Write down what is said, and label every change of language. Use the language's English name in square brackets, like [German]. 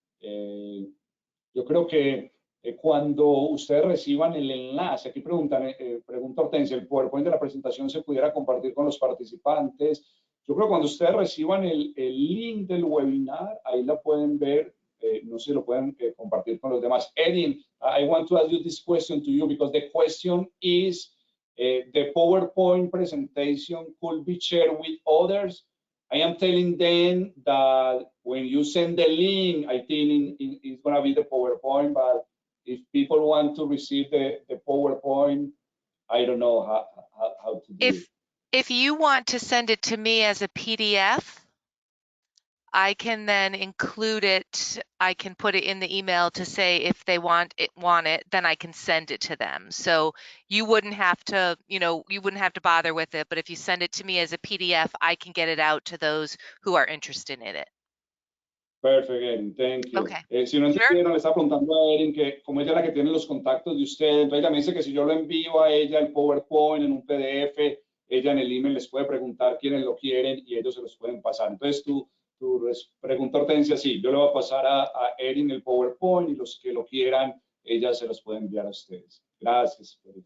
[Spanish] Yo creo que cuando ustedes reciban el enlace, aquí pregunta Hortensia, ¿el PowerPoint de la presentación se pudiera compartir con los participantes? Yo creo que cuando ustedes reciban el link del webinar, ahí la pueden ver, no sé si lo pueden compartir con los demás. [English] Erin, I want to ask you this question to you because the question is, the PowerPoint presentation could be shared with others. I am telling them that when you send the link, I think it's going to be the PowerPoint, but if people want to receive the PowerPoint, I don't know how to do it. If you want to send it to me as a PDF, I can then include it. I can put it in the email to say if they want it, then I can send it to them. So you wouldn't have to, you wouldn't have to bother with it. But if you send it to me as a PDF, I can get it out to those who are interested in it. Perfect, Erin. Thank you. Okay. [Spanish] Si no entendieron, le estaba preguntando a Erin que como ella es la que tiene los contactos de ustedes, entonces ella me dice que si yo lo envío a ella el PowerPoint en un PDF, ella en el email les puede preguntar quiénes lo quieren y ellos se los pueden pasar. Entonces tu pregunta, Hortensia, sí, yo le voy a pasar a Erin el PowerPoint y los que lo quieran, ella se los puede enviar a ustedes. Gracias.